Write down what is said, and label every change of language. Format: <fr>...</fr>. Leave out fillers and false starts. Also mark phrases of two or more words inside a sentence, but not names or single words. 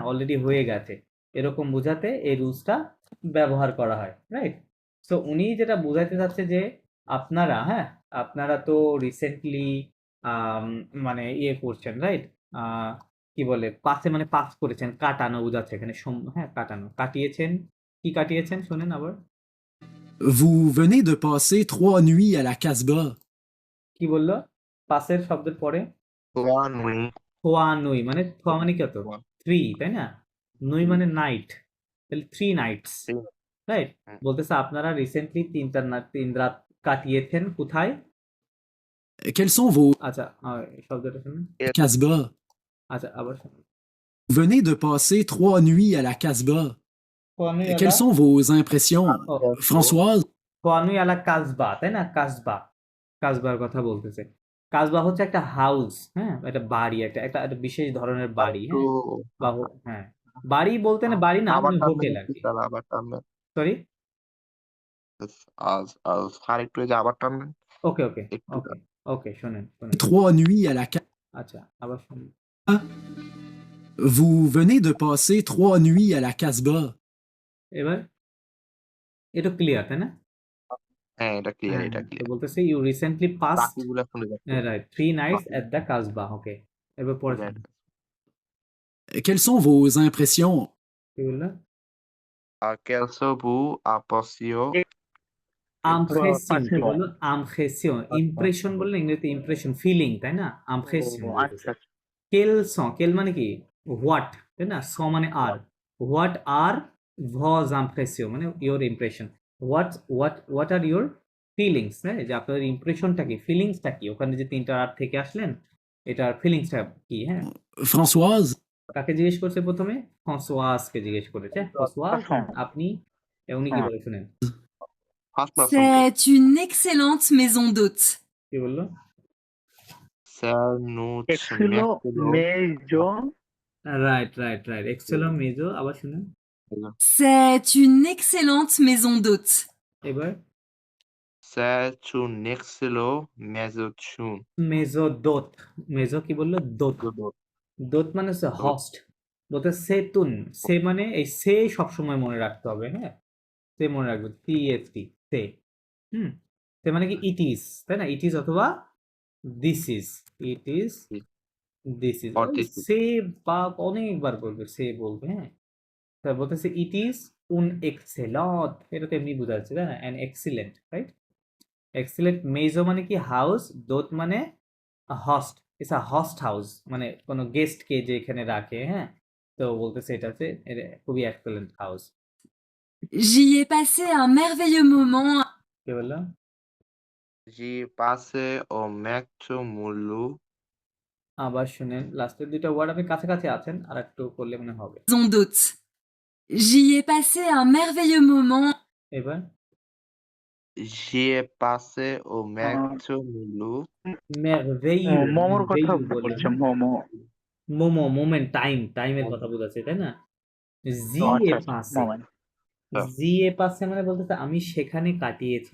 <bn>অলরেডি হয়ে গেছে, এরকম বোঝাতে এই রুলসটা ব্যবহার করা হয়, রাইট? সো উনি যেটা বোঝাতে চাচ্ছে যে আপনারা, হ্যাঁ, আপনারা তো রিসেন্টলি মানে ইয়ে করছেন, রাইট? কি বলে, পাসে মানে পাস করেছেন, কাটানো বোঝাচ্ছে এখানে, হ্যাঁ, কাটানো, কাটিয়েছেন। কি কাটিয়েছেন শোনেন আবার।</bn> <fr>Vous venez de passer 3 nuits à la Casbah.</fr> <bn>কি বললো? পাসের শব্দের পরে</bn> <fr>trois nuits. trois nuits,</fr> <bn>মানে থোয়া মানে কত? 3, তাই না? নুই মানে নাইট, তাহলে 3 নাইটস, রাইট? বলতেছে আপনারা রিসেন্টলি 3 রাত কাটিয়েছেন কোথায়?</bn> <fr>Quels sont vos</fr> <bn>আচ্ছা, শব্দটা শুনুন। Casbah? আচ্ছা, আবার শুনুন।</bn> <fr>Vous venez de passer 3 nuits à la Casbah. trois nuits Quelles sont vos impressions, Oh. Françoise? trois nuits à la Casbah,</fr> <bn>তাই না? কাজবা, কাজবার কথা বলতেছে। কাজবা হচ্ছে একটা হাউস, হ্যাঁ, একটা বাড়ি, একটা একটা একটা বিশেষ ধরনের বাড়ি, হ্যাঁ, বা হ্যাঁ, বাড়ি বলতে না, বাড়ি না, আবার মানে টানবেন হোটেল আর একটু, কি। তাহলে আবার টানবেন। সরি, আরেকটু এই যে আবার টানবেন ওকে ওকে একটু। ওকে ওকে, শোনেন শোনেন,</bn> <fr>3 nuits à la Casbah.</fr> <bn>আচ্ছা, আবার শুনুন।</bn> <fr>Vous venez de passer 3 nuits à la Casbah.</fr> <bn>এবার এটা ক্লিয়ার, তাই না? হ্যাঁ, এটা ক্লিয়ার, হ্যাঁ, এটা তো ক্লিয়ার। বলতেছে</bn> <en>you recently pass,</en> <bn>বাকিগুলো শুনে যাচ্ছে। রাইট,</bn> <en>3 nights at the Casbah,</en> <bn>ওকে। এবার পরে</bn> <en>Right.</en> <bn>শুনুন।</bn> <fr>Quelles sont vos impressions?</fr> <bn>কি বললো?</bn> <fr>Quelles sont vos impressions?</fr> <bn>আমফ্রেসিয়ন, কি বললো? আমফ্রেসিয়ন, ইমপ্রেশন বললে ইংরেজিতে ইমপ্রেশন, ফিলিং, তাই না? আমফ্রেসিয়ন বলতেছে। আচ্ছা</bn> <fr>quelles sont,</fr> <bn>কেল মানে কি? হোয়াট, তাই না? স মানে আর,</bn> <en>what are</en> <fr>vos impressions</fr> <bn>মানে</bn> <en>your impression. what are your feelings,</en> <bn>হ্যাঁ, যে আপনার ইমপ্রেশনটা কি, ফিলিংসটা কি? ওখানে যে 3টা আর থেকে আসলেন, এটার ফিলিংসটা কি, হ্যাঁ? Françoise, কাকে জিজ্ঞেস করছে প্রথমে? ফ্রাঁসোয়াজকে জিজ্ঞেস করেছে। ফ্রাঁসোয়াজ, পারসন আপনি, উনি কি হ্যাঁ বলে শুনেন? ফার্স্ট পারসনকে</bn> <fr>C'est une excellente maison d'hôte.</fr> <bn>কি বললো? স্যার নুচ এক্সিলো ম্যাক্সিলো মেজো রাইট, রাইট, রাইট।</bn> <fr>excellente maison,</fr> <bn>আবার শুনেন।</bn> <fr>C'est une excellente maison d'hôte.</fr> <bn>এবার স্যার চু নেক্সিলো মেজো চুন</bn> <fr>maison d'hôte.</fr> <bn>মেজো কি বললো? দোত। দোত মানে হচ্ছে হস্ট।</bn> <fr>d'hôte c'est une.</fr> <bn>সে মানে এই সে সবসময় মনে রাখতে হবে, হ্যাঁ? সে মনে রাখবে। TST, সে। হুম? সে মানে কি</bn> <en>it is,</en> <bn>তাই না?</bn> <en>it is</en> <bn>অথবা</bn> <en>this is. it is, this is.</en> <bn>ওই অটিস্টিক সে বা অনেকবার বলবে, সে বলবে, হ্যাঁ? তা বলতেছে</bn> <en>it is</en> <fr>une excellente.</fr> <bn>এটা তো এমনি বোঝা যাচ্ছে, তাই না?</bn> <en>an excellent,</en> <bn>রাইট?</bn> <fr>excellente maison</fr> <bn>মানে কি হাউস, দোত মানে হস্ট।</bn> <en>it's a host house,</en> <bn>মানে কোনো গেস্টকে যে এখানে রাখে, হ্যাঁ? তো বলতেছে এটা হচ্ছে এটা খুবই এক্সেলেন্ট হাউস।</bn> <fr>J'y ai passé un merveilleux moment.</fr> <bn>কি বললাম? জি পাসে ও ম্যাকচো মুলু আবার শুনেন, লাস্টের দুইটা ওয়ার্ড আপনি কাছাকাছি আছেন, আর একটু করলে মনে হবে।</bn> <fr>Maison d'hôte. J'y ai passé un merveilleux moment.</fr> <bn>এবার জি পাসে ও ম্যাকচো মুলু মেরভেইয়ু, মোমোর কথা মেরভেইয়ু বললাম, বলছে হ্যাঁ? মোমো মোমো, মোমেন্ট, টাইমের কথা বোঝাচ্ছে, তাই না? জি আচ্ছা এ আচ্ছা পাসে। মোমেন্ট</bn> <fr>j'ai passé</fr> <bn>মানে বলতেছে আমি সেখানে কাটিয়েছি।</bn>